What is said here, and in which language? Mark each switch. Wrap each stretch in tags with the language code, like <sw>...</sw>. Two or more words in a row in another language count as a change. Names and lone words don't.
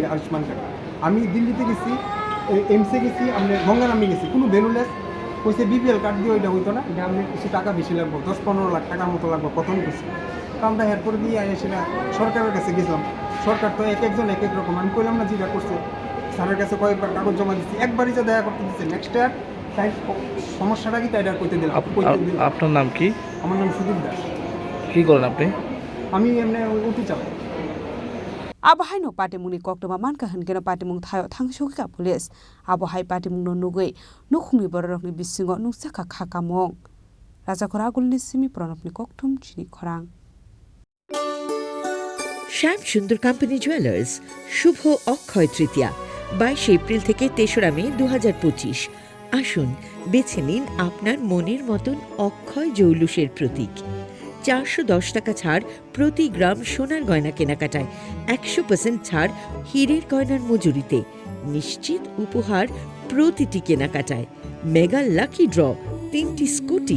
<bn>আয়ুষ্মান কার্ড আমি দিল্লিতে গেছি এমসে গেছি আমি গঙ্গারামে গেছি কোনো ভ্যালুলেস কইছে বিপিএল কার্ড দিয়ে ওইটা হইতো না এটা আমি কিছু টাকা বেশি লাগবো 10-15 লাখ টাকার মতো লাগবো প্রথম কিছু তো আমরা এরপরে দিয়ে সেটা সরকারের কাছে গেছিলাম সরকার তো একজন এক রকম আমি কইলাম না যেটা করছে স্যারের কাছে কয়েকবার কাগজ জমা দিচ্ছি একবারই যা দেখা করতে দিচ্ছে</bn> <en>next year</en> <bn>তাই সমস্যাটা কি তাই এটা কইতে দিলাম আপনার নাম কি আমার নাম সুদীপ দাস কি করেন আপনি আমি এমনি উঠি চালাই</bn> <trp>Abahai no patimuni koktoma manka hankeno patimung thayo thangshokika police abahai patimung no nugui nukhumi borokni bisingo nungsaka khakamong raja khoragulni simi pranopni koktum chini khorang</trp> <bn>শ্যাম সুন্দর কোম্পানি জুয়েলার্স শুভ অক্ষয় তৃতীয়া 22 এপ্রিল থেকে 3রা মে 2025। আসুন বেছে নিন আপনার মনের মতন অক্ষয় জৌলুসের প্রতীক। 410 টাকা ছাড় প্রতি গ্রাম সোনার গয়না কেনাকাটায়, 100% ছাড় হীরের গয়নার মজুরিতে, নিশ্চিত উপহার প্রতিটি কেনাকাটায়, মেগা লাকি ড্র 3টি স্কুটি।</bn>